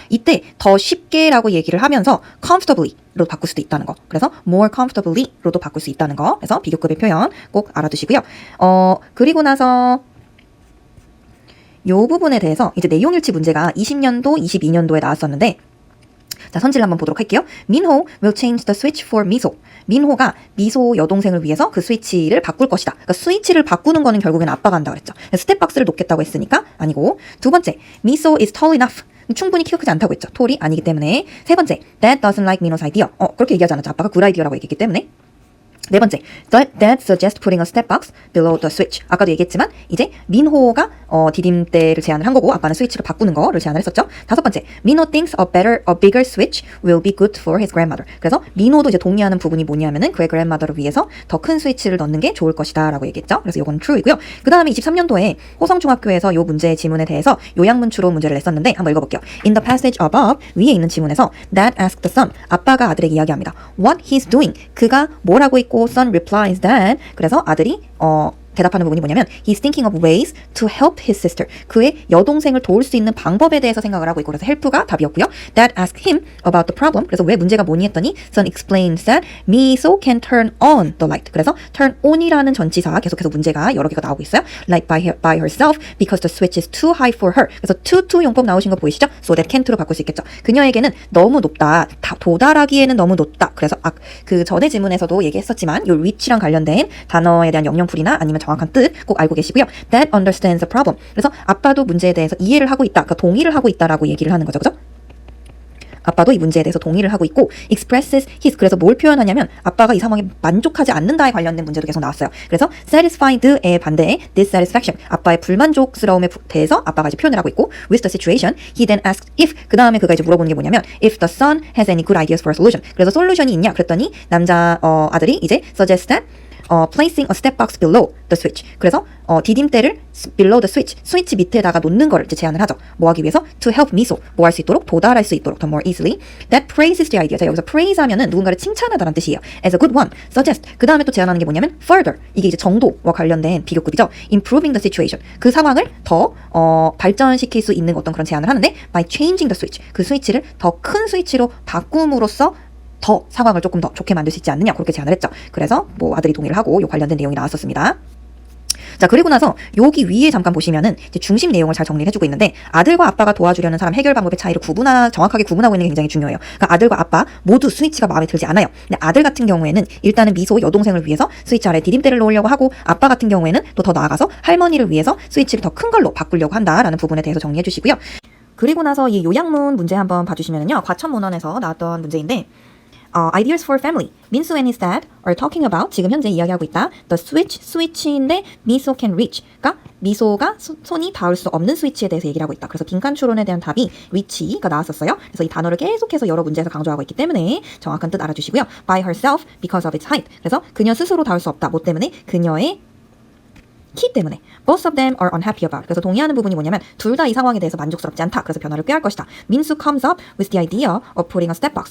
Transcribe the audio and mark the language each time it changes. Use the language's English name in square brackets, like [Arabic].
[Korean] 이때 더 쉽게라고 얘기를 하면서 comfortably로 바꿀 수도 있다는 거. 그래서 more comfortably로도 바꿀 수 있다는 거. 그래서 비교급의 표현 꼭 알아두시고요. 그리고 나서 이 부분에 대해서 이제 내용일치 문제가 20년도, 22년도에 나왔었는데 자, 선지를 한번 보도록 할게요. [English] 민호 will change the switch for 미소. [Korean] 민호가 미소 여동생을 위해서 그 스위치를 바꿀 것이다. 그러니까 스위치를 바꾸는 거는 결국엔 아빠가 한다고 그랬죠. 스텝박스를 놓겠다고 했으니까 아니고. 두 번째, [English] 미소 is tall enough. [Korean] 충분히 키가 크지 않다고 했죠. 톨이 아니기 때문에. 세 번째, [English] Dad doesn't like Minho's idea. [Korean] 그렇게 얘기하지 않았죠. 아빠가 good idea라고 얘기했기 때문에. 네 번째, [English] Dad suggests putting a step box below the switch. [Korean] 아까도 얘기했지만 이제 민호가 디딤대를 제안을 한 거고 아빠는 스위치를 바꾸는 거를 제안을 했었죠. 다섯 번째, [English] Minho thinks a bigger switch will be good for his grandmother. [Korean] 그래서 민호도 이제 동의하는 부분이 뭐냐면은 그의 grandmother를 위해서 더 큰 스위치를 넣는 게 좋을 것이다 라고 얘기했죠. 그래서 이건 true이고요. 그 다음에 23년도에 호성중학교에서 이 문제의 지문에 대해서 요약문추로 문제를 냈었는데 한번 읽어볼게요. [English] In the passage above, [Korean] 위에 있는 지문에서 [English] Dad asked the son, [Korean] 아빠가 아들에게 이야기합니다. [English] What he's doing, [Korean] 그가 뭘 하고 있고 [English] son replies that, [Korean] 그래서 아들이 대답하는 부분이 뭐냐면 [English] He's thinking of ways to help his sister. [Korean] 그의 여동생을 도울 수 있는 방법에 대해서 생각을 하고 있고 그래서 help가 답이었고요. [English] Dad asked him about the problem. [Korean] 그래서 왜 문제가 뭐니 했더니 [English] Son explains that Miso can turn on the light. [Korean] 그래서 turn on이라는 전치사 계속해서 문제가 여러 개가 나오고 있어요. [English] Like by herself because the switch is too high for her. [Korean] 그래서 to 용법 나오신 거 보이시죠? So that can't로 바꿀 수 있겠죠. 그녀에게는 너무 높다. 도달하기에는 너무 높다. 그래서 그 전에 질문에서도 얘기했었지만 요 reach랑 관련된 단어에 대한 영영풀이나 아니면 정확한 뜻 꼭 알고 계시고요. [English] That understands the problem. [Korean] 그래서 아빠도 문제에 대해서 이해를 하고 있다. 그러니까 동의를 하고 있다라고 얘기를 하는 거죠. 그죠? 아빠도 이 문제에 대해서 동의를 하고 있고 expresses his. 그래서 뭘 표현하냐면 아빠가 이 상황에 만족하지 않는다에 관련된 문제도 계속 나왔어요. 그래서 satisfied의 반대에 dissatisfaction. 아빠의 불만족스러움에 대해서 아빠가 이제 표현을 하고 있고 [English] with the situation he then asks if. [Korean] 그 다음에 그가 이제 물어보는 게 뭐냐면 [English] if the son has any good ideas for a solution. [Korean] 그래서 솔루션이 있냐 그랬더니 아들이 이제 [English] suggest that placing a step box below the switch. [Korean] 그래서 디딤대를 [English] below the switch, [Korean] 스위치 밑에다가 놓는 거를 이제 제안을 하죠. 뭐 하기 위해서? [English] To help Miso, [Korean] 뭐 할 수 있도록? 도달할 수 있도록, 더 [English] more easily. That praises the idea. [Korean] 자, 여기서 praise 하면은 누군가를 칭찬하다라는 뜻이에요. [English] As a good one. Suggest. [Korean] 그 다음에 또 제안하는 게 뭐냐면 further. 이게 이제 정도와 관련된 비교급이죠. [English] Improving the situation. [Korean] 그 상황을 더 발전시킬 수 있는 어떤 그런 제안을 하는데 [English] by changing the switch. [Korean] 그 스위치를 더 큰 스위치로 바꿈으로써 더 상황을 조금 더 좋게 만들 수 있지 않느냐 그렇게 제안을 했죠. 그래서 뭐 아들이 동의를 하고 요 관련된 내용이 나왔었습니다. 자, 그리고 나서 여기 위에 잠깐 보시면은 이제 중심 내용을 잘 정리를 해주고 있는데 아들과 아빠가 도와주려는 사람 해결 방법의 차이를 정확하게 구분하고 있는 게 굉장히 중요해요. 그러니까 아들과 아빠 모두 스위치가 마음에 들지 않아요. 근데 아들 같은 경우에는 일단은 미소 여동생을 위해서 스위치 아래 디딤대를 놓으려고 하고 아빠 같은 경우에는 또 더 나아가서 할머니를 위해서 스위치를 더 큰 걸로 바꾸려고 한다라는 부분에 대해서 정리해 주시고요. 그리고 나서 이 요약문 문제 한번 봐주시면요. 과천문헌에서 나왔던 문제인데 [English] ideas for family. 민수 and his dad are talking about [Korean] 지금 현재 이야기하고 있다. [English] The switch, [Korean] 스위치인데 [English] 미소 can reach. [Korean] 그러니까 미소가 손이 닿을 수 없는 스위치에 대해서 얘기를 하고 있다. 그래서 빈칸 추론에 대한 답이 reach가 나왔었어요. 그래서 이 단어를 계속해서 여러 문제에서 강조하고 있기 때문에 정확한 뜻 알아주시고요. [English] By herself because of its height. [Korean] 그래서 그녀 스스로 닿을 수 없다. 뭐 때문에? 그녀의 키 때문에. [English] Both of them are unhappy about. [Korean] 그래서 동의하는 부분이 뭐냐면 둘 다 이 상황에 대해서 만족스럽지 않다. 그래서 변화를 꾀할 것이다. [English] 민수 comes up with the idea of putting a step box.